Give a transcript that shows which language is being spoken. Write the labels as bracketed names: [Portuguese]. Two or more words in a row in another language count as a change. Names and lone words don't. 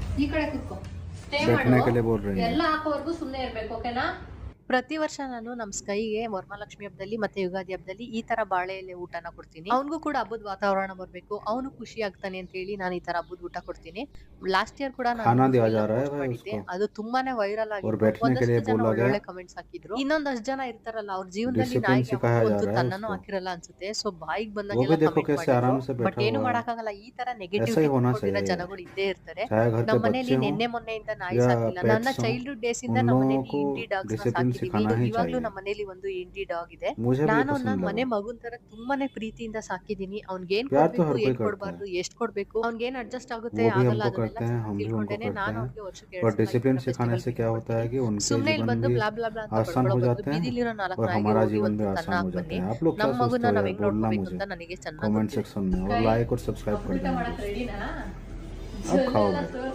[Kannada] ಈ ಕಡೆ ಕೂತ್ಕೋ. [Hindi] बैठने के लिए बोल रही है। [Kannada] ಎಲ್ಲ ಹಾಕೋವರೆಗೂ ಸುಮ್ಮನೆ ಇರ್ಬೇಕು, ಓಕೆನಾ? ಪ್ರತಿ ವರ್ಷ ನಾನು ನಮ್ ಸ್ಕೈಗೆ ವರಮಹಾಲಕ್ಷ್ಮಿ ಹಬ್ಬದಲ್ಲಿ ಮತ್ತೆ ಯುಗಾದಿ ಹಬ್ಬದಲ್ಲಿ ಈ ತರ ಬಾಳೆ ಎಲೆ ಊಟನ ಕೊಡ್ತೀನಿ. ಅವನಿಗೂ ಕೂಡ ಹಬ್ಬದ ವಾತಾವರಣ ಬರ್ಬೇಕು, ಅವನು ಖುಷಿ ಆಗ್ತಾನೆ ಅಂತ ಹೇಳಿ ನಾನು ಈ ತರ ಹಬ್ಬದ ಊಟ ಕೊಡ್ತೀನಿ. [English] last year [Kannada] ಕೂಡ [Hindi] खाना [Kannada] ನಾನು [Hindi] दिया जा रहा है [Kannada] post [Hindi] भाई [Kannada] ಮಾಡಿದ್ದೆ, [Hindi] उसको [Kannada] ಅದು ತುಂಬಾನೇ ವೈರಲ್ [Hindi] और [Kannada] ಆಗಿತ್ತು. [Hindi] बैठने के लिए [Kannada] ಒಂದಷ್ಟು ಜನ [Hindi] बोला गया। [Kannada] ಒಳ್ಳೊಳ್ಳೆ ಕಮೆಂಟ್ಸ್ ಹಾಕಿದ್ರು. ಇನ್ನೊಂದಷ್ಟು ಜನ ಇರ್ತಾರಲ್ಲ, ಅವ್ರ ಜೀವನದಲ್ಲಿ [Hindi] डिसिप्लिन [Kannada] ನಾಯಿಗೆ [Hindi] सिखाया जा [Kannada] ಒಂದು [Hindi] रहा है [Kannada] ತನ್ನನ್ನು [Hindi] उसको। [Kannada] ಹಾಕಿರಲ್ಲ ಅನ್ಸುತ್ತೆ. ಸೊ ಬಾಯಿಗೆ [Hindi] वो भी [Kannada] ಬಂದಂಗೆಲ್ಲ [Hindi] देखो [Kannada] ಕಮೆಂಟ್ [Hindi] कैसे आराम से [Kannada] ಮಾಡಿದ್ರು. ಬಟ್ [Hindi] बैठा [Kannada] ಏನು [Hindi] हुआ है। [Kannada] ಮಾಡಕ್ಕಾಗಲ್ಲ, ಈ ತರ [Hindi] ऐसा ही [Kannada] ನೆಗೆಟಿವಿಟಿ [Hindi] होना [Kannada] ಕೊಟ್ಟಿರೋ [Hindi] चाहिए। [Kannada] ಜನಗಳು ಇದ್ದೇ ಇರ್ತಾರೆ. [Hindi] चाहे घर [Kannada] ನಮ್ಮ [Hindi] पे [Kannada] ಮನೇಲಿ [Hindi] बच्चे हों [Kannada] ನಿನ್ನೆ ಮೊನ್ನೆಯಿಂದ ನಾಯಿ [Hindi] या [Kannada] ಸಾಕಿಲ್ಲ. ನನ್ನ [Hindi] पेट्स हों, [English] childhood days [Kannada] ಇಂದ [Hindi] उन [Kannada] ನಮ್ಮ [Hindi] लोगों [Kannada] ಮನೇಲಿ [Hindi] को [English] indie dogs [Kannada] ನ [Hindi] डिसिप्लिन [Kannada] ಸಾಕಿದೀವಿ. [Hindi] सिखाना ही [Kannada] ಇವಾಗ್ಲೂ [Hindi] चाहिए। [Kannada] ನಮ್ಮ ಮನೇಲಿ ಒಂದು [English] indie dog [Kannada] ಇದೆ. [Hindi] मुझे भी [Kannada] ನಾನು [Hindi] पसंद [Kannada] ನನ್ನ [Hindi] है [Kannada] ಮನೆ [Hindi] वो। [Kannada] ಮಗುನ್ ತರ ತುಂಬಾನೇ ಪ್ರೀತಿಯಿಂದ ಸಾಕಿದೀನಿ. ಅವ್ನ್ಗೆ ಏನ್ [Hindi] प्यार तो [Kannada] ಕೊಡ್ಬೇಕು, [Hindi] हर कोई [Kannada] ಏನ್ [Hindi] करता [Kannada] ಕೊಡ್ಬಾರ್ದು, [Hindi] है, [Kannada] ಎಷ್ಟ್ ಕೊಡ್ಬೇಕು, ಅವ್ನ್ಗೆ ಏನ್ ಅಡ್ಜಸ್ಟ್ ಆಗುತ್ತೆ [Hindi] वो भी [Kannada] ಆಗಲ್ಲ, [Hindi] हमको [Kannada] ಅದನ್ನೆಲ್ಲ [Hindi] करते हैं, हम भी उनको [Kannada] ತಿಳ್ಕೊಂಡೇನೆ [Hindi] करते [Kannada] ನಾನು [Hindi] हैं। [Kannada] ಅವ್ರಿಗೆ ವರ್ಷಕ್ಕೆ [Hindi] और [Kannada] 2 ಸಲ ಈ [Hindi] डिसिप्लिन [Kannada] ತರ [Hindi] सिखाने [Kannada] ಫೆಸ್ಟಿವಲ್ [Hindi] से क्या होता है [Kannada] ಕೊಡ್ತೀನಿ. [Hindi] कि उनके [Kannada] ಸುಮ್ನೆ ಇಲ್ಲಿ [Hindi] जीवन [Kannada] ಬಂದು [Hindi] भी [Kannada] ಬ್ಲಾ ಬ್ಲಾ ಬ್ಲಾ ಅಂತ [Hindi] आसान [Kannada] ಬಡ್ಕೊಳ್ಳೋ [Hindi] हो [Kannada] ಬದಲು [Hindi] जाते हैं [Kannada] ಬೀದಿಲಿರೋ 4 [Hindi] और [Kannada] ನಾಯಿಗೆ [Hindi] हमारा [Kannada] ಹೋಗಿ [Hindi] जीवन [Kannada] ಒಂದು [Hindi] भी [Kannada] ಕನ್ನ [Hindi] आसान हो [Kannada] ಹಾಕ್ [Hindi] जाता [Kannada] ಬನ್ನಿ. [Hindi] है। आप लोग क्या [Kannada] ನಮ್ಮ [Hindi] सोचते [Kannada] ಮಗುನ [Hindi] हो [Kannada] ನಾವ್ [Hindi] यार, [Kannada] ಹೆಂಗ್ [Hindi] बोलना [Kannada] ನೋಡ್ಕೋಬೇಕು [Hindi] मुझे [Kannada] ಅಂತ ನನಗೆ ಚೆನ್ನಾಗಿ [Hindi] कमेंट [Kannada] ಗೊತ್ತು. [Hindi] सेक्शन में, और लाइक और सब्सक्राइब कर [Kannada] ಊಟ [Hindi] देना। [Kannada] ಮಾಡಕ್ ರೆಡಿನಾ? [Hindi] अब खाओ भाई।